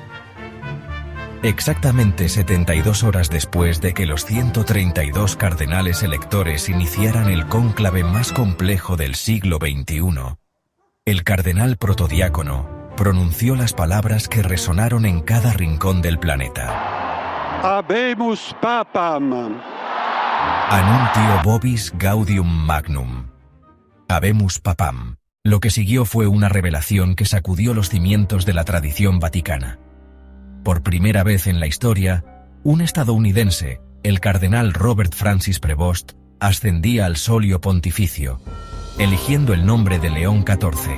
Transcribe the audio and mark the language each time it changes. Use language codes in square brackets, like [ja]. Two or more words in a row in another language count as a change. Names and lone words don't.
[es] Exactamente 72 horas después de que los 132 cardenales electores iniciaran el cónclave más complejo del siglo XXI, el cardenal protodiácono pronunció las palabras que resonaron en cada rincón del planeta. [la] Habemus Papam. Annuntio vobis gaudium magnum. Habemus Papam. [es] Lo que siguió fue una revelación que sacudió los cimientos de la tradición vaticana. Por primera vez en la historia, un estadounidense, el cardenal Robert Francis Prevost, ascendía al solio pontificio, eligiendo el nombre de León XIV.